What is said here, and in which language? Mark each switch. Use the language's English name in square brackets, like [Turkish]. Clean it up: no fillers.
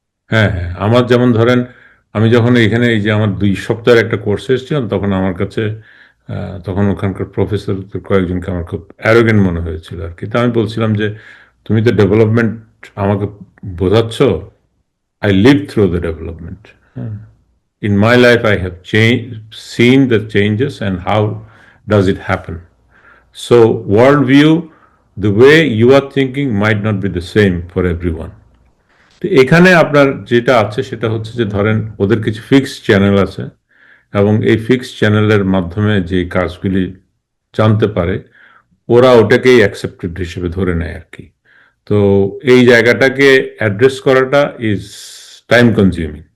[Bangla] হ্যাঁ, হ্যাঁ, আমার যেমন ধরেন, আমি যখন এখানে এই যে আমার 2 সপ্তাহের একটা কোর্সে এসেছিলাম, তখন আমার কাছে তখন ওখানকার প্রফেসর কয়েকজনকে আমার খুব অ্যারোগেন্ট মনে হয়েছিল আর কি। তা আমি বলছিলাম যে তুমি তো ডেভেলপমেন্ট আমাকে বোঝাচ্ছ, [English] I live through the development. In my life, I have seen the changes and how does it happen. So, worldview, the way you are thinking might not be the same for everyone. [Bangla] তো এখানে আপনার যেটা আছে সেটা হচ্ছে যে ধরেন ওদের কিছু ফিক্সড চ্যানেল আছে, এবং এই ফিক্সড চ্যানেলের মাধ্যমে যে কাজগুলি জানতে পারে, ওরা ওটাকেই অ্যাকসেপ্টেড হিসেবে ধরে নেয় আর কি। তো এই জায়গাটাকে অ্যাড্রেস করাটা [English] Is time consuming.